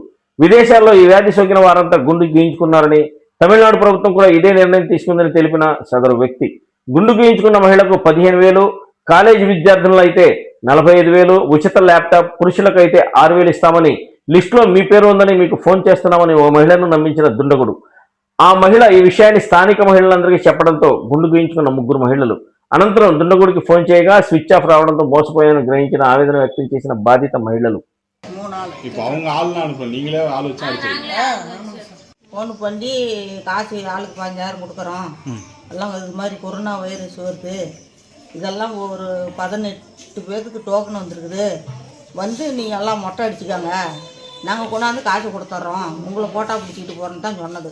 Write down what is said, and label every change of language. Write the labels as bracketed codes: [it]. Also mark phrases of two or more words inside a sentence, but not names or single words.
[te] విదేశాల్లో ఈ వ్యాధి సోకిన వారంతా గుండు గీయించుకున్నారని, తమిళనాడు ప్రభుత్వం కూడా ఇదే నిర్ణయం తీసుకుందని తెలిపిన సదరు వ్యక్తి గుండు గీయించుకున్న మహిళకు 15,000, కాలేజీ విద్యార్థులు అయితే 45,000, ఉచిత ల్యాప్టాప్, పురుషులకు అయితే 6,000 ఇస్తామని, లిస్టులో మీ పేరు ఉందని మీకు ఫోన్ చేస్తున్నామని ఓ మహిళను నమ్మించిన దుండగుడు. ఆ మహిళ ఈ విషయాన్ని స్థానిక మహిళలందరికీ చెప్పడంతో గుండు గీయించుకున్న 3 మహిళలు అనంతరం దుండగుడికి ఫోన్ చేయగా [en] switch off [te] రావడంతో మోసపోయానని గ్రహించిన ఆవేదన వ్యక్తం చేసిన బాధిత మహిళలు. [ta] ஃபோன் பண்ணி காசு ஆளுக்கு 15,000 கொடுக்குறோம், எல்லாம் இது மாதிரி கொரோனா வைரஸ் வருது, இதெல்லாம் ஒரு 18 பேருக்கு டோக்கன் வந்துருக்குது, வந்து நீங்கள் எல்லாம் மொட்டை அடிச்சுக்காங்க, நாங்கள் கொண்டாந்து காசு கொடுத்துட்றோம், உங்களை ஃபோட்டோ பிடிச்சிக்கிட்டு போகிறோன்னு தான் சொன்னது.